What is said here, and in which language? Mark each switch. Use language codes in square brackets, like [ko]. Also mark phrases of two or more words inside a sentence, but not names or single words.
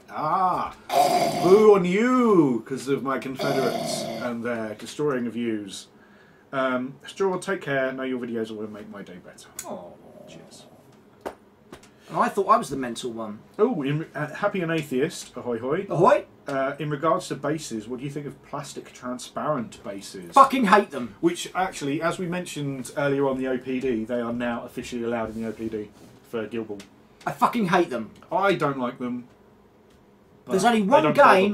[en] Boo on you because of my Confederates and their destroying of views. Straw, take care. Know your videos will make my day better. Oh. Cheers. And I thought I was the mental one. Oh, Happy and Atheist, ahoy hoy. Ahoy! In regards to bases, what do you think of plastic transparent bases? Fucking hate them. Which actually, as we mentioned earlier on the OPD, they are now officially allowed in the OPD for Guild Ball. I fucking hate them. I don't like them. but There's only they one don't bother